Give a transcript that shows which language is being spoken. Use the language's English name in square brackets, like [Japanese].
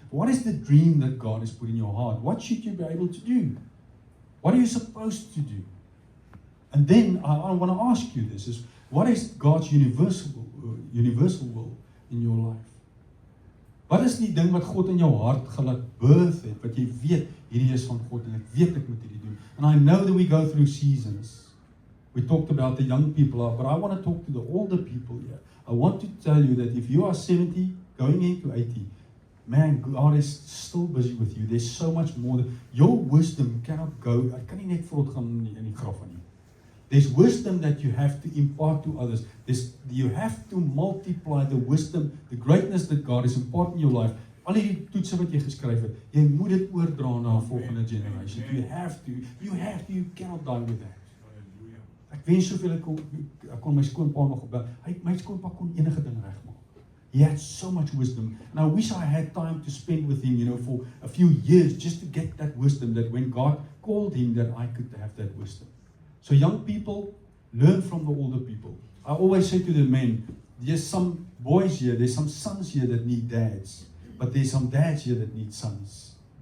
[English] What is the dream that God has put in your heart? What should you be able to do? What are you supposed to do? And then I want to ask you this, is what is God's universal will in your life? [Afrikaans] Wat is die ding wat God in jou hart gelaat birth het, wat jy weet, hierdie is van God, en ek weet ek moet hierdie doen. [English] And I know that we go through seasons. We talked about the young people, but I want to talk to the older people here. I want to tell you that if you are 70, going into 80, man, God is still busy with you. There's so much more. Your wisdom cannot go, [Afrikaans] ek kan nie net voortgaan in die graf van nie. [English] There's wisdom that you have to impart to others. You have to multiply the wisdom, the greatness that God has imparted in your life [Afrikaans] al die toetse wat jy geskryf het, jy moet dit oordra na 'n volgende generation. [English] You have to, you cannot die with that. [Afrikaans] Ek wens soveel ek kon my skoonpa nog gebel. My skoonpa kon enige ding regmaak. [English] He had so much wisdom. And I wish I had time to spend with him, for a few years, just to get that wisdom, that when God called him, that I could have that wisdom. So young people, learn from the older people. I always say to the men, there's some boys here, there's some sons here that need dads, but there's some dads here that need sons.